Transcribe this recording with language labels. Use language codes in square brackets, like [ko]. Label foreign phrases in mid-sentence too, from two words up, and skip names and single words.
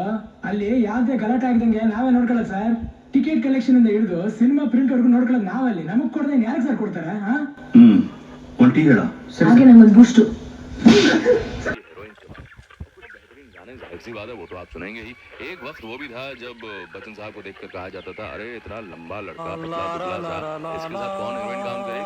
[kn] ಅಲ್ಲಿ ಯಾವ್ದೇ ಗಲಾಟೆ ಆಗದಂಗೆ ನಾವೇ ನೋಡ್ಕೊಳ್ಳೋದು ಸರ್. [en] ticket collection [kn] ಇಂದ ಹಿಡಿದು [en] cinema print [kn] ವರ್ಗು ನೋಡ್ಕೊಳ್ಳೋದು ನಾವಲ್ಲಿ. ನಮಗ್ ಕೊಡದೆ ಯಾರಿಗೆ ಸರ್ ಕೊಡ್ತಾರೆ? ಒಂದು ಟೀ ಹೇಳ. ಹಾಗೆ ನಂಗೊಂದು ಬೂಸ್ಟ್. [hi] जाहिर सी बात है, वो तो आप सुनेंगे ही। एक वक्त वो भी था जब बच्चन साहब को देखकर कहा जाता था, अरे इतना लंबा लड़का पतला पुतला सा, इसके साथ कौन हीरोइन काम करेगी?